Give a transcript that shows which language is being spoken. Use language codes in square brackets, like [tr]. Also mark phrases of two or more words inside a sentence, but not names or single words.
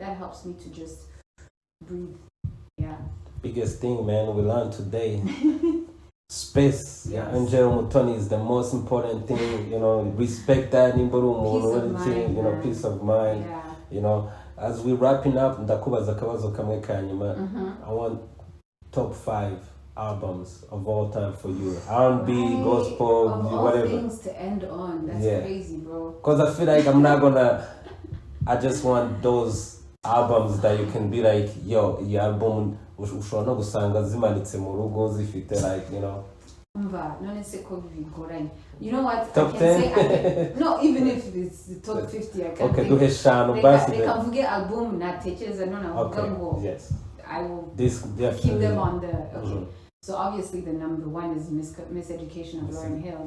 [en] That helps me to just breathe. Yeah. Biggest thing, man, we learned today. Space. Yes. Yeah, Angell Mutoni is the most important thing. Respect that. Peace of mind. Yeah. As we're wrapping up, [rn] ndakubaza akabazo kamwe kanyuma. [en] I want top 5 albums of all time for you. R&B, gospel, of whatever. All things to end on. That's crazy, bro. Because I feel like I'm not gonna. I just want those albums that you can be like, [rn] yo, iyi album ushobora no gusanga zimanitse mu rugo zifite [en] You know what? Top 10? No, even if it's the top 50, I can think. Okay, they can forget album, not teachers, and no. Yes. I will definitely keep them on the. Okay. So obviously the number 1 is Miseducation of Lauryn Hill.